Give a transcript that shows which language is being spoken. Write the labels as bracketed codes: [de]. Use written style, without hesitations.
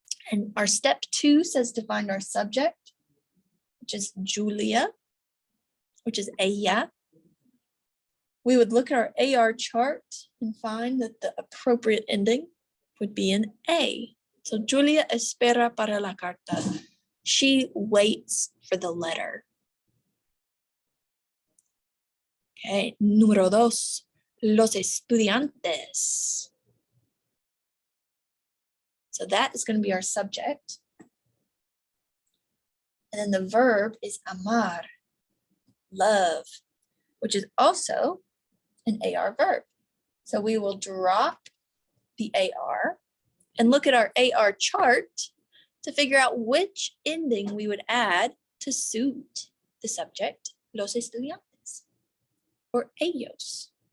[en] And our step 2 says to find our subject, which is Julia, which is ella. We would look at our AR chart and find that the appropriate ending would be an A. So [es] Julia espera para la carta. [en] She waits for the letter. Okay, [es] número 2, los estudiantes. [en] So that is going to be our subject. And then the verb is amar, love, which is also an AR verb. So we will drop the AR and look at our AR chart to figure out which ending we would add to suit the subject, los estudiantes, or ellos.